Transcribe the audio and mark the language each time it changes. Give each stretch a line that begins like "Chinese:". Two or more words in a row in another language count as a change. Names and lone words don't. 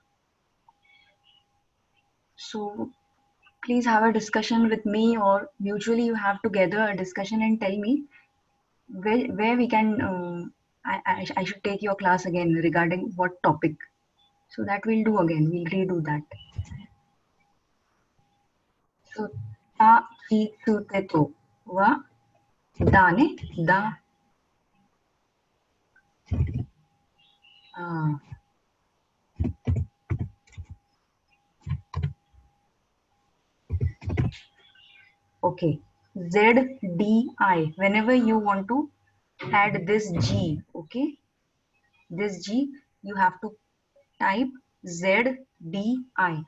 English: So please have a discussion with me, or mutually you have together a discussion and tell me where we can, I should take your class again regarding what topic. So that we'll do again, we'll redo that. So ta, ki, tu, te, to. Wa, da, ne, da. Okay, Z, D, I. Whenever you want to add this G, okay, this G, you have to type Z, D, I.